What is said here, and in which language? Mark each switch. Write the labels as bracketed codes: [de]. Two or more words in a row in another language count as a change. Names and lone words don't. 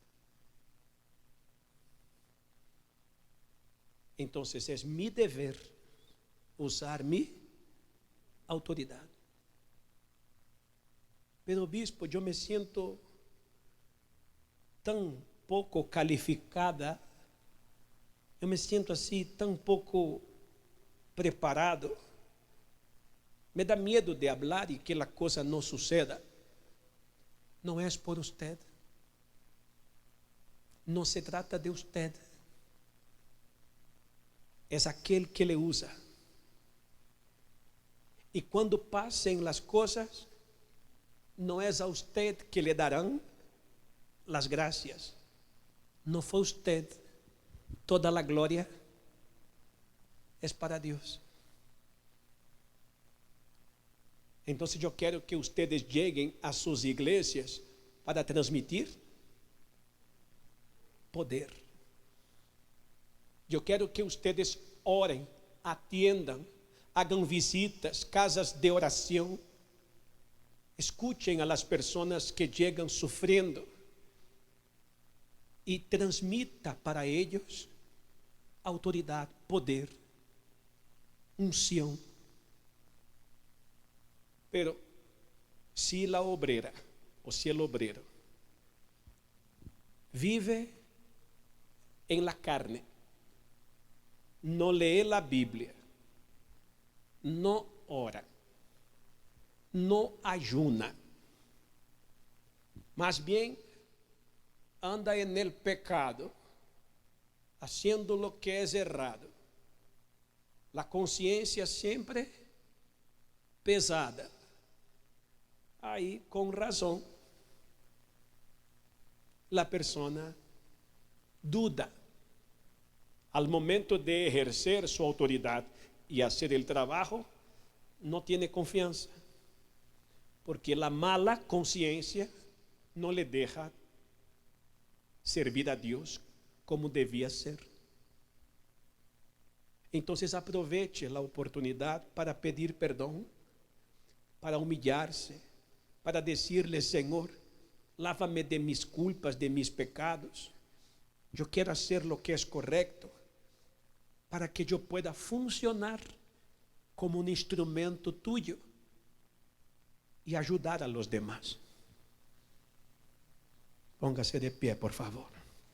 [es] Entonces es mi deber usar mi autoridad. Pero obispo, yo me siento tan poco calificada, [pt] eu me sinto assim tão pouco preparado, me dá medo de falar e que a coisa não suceda. Não é por usted, não se trata de usted, é aquele que [es] le usa. [pt] E quando passem as coisas, não é a [es] usted que le [pt] darão as graças, não foi usted. Toda a glória é para Deus. Então, eu quero que vocês cheguem a suas igrejas para transmitir poder. Eu quero que vocês orem, atendam, hagam visitas, casas de oração, escutem [es] a las [pt] pessoas que chegam sofrendo e transmita para eles autoridade, poder, unção. Pero se a obrera ou se o obrero vive em [es] la carne, [pt] não lee a Bíblia, não ora, não ayuna, mas bem [es] anda en el pecado, haciendo lo que es errado, la conciencia siempre pesada, [pt] aí com razão [es] la persona duda al momento de ejercer su autoridad y hacer el trabajo, no tiene confianza, porque la mala conciencia no le deja servir a Deus [pt] como devia ser. Então, aproveite a oportunidade para pedir perdão, para humilhar-se, para dizer-lhe: Senhor, [es] lava-me de mis culpas, de mis pecados. [pt] Eu quero fazer o que é correto, para que eu pueda funcionar como um instrumento tuyo e ajudar [es] a los demás. Póngase de pie, por favor.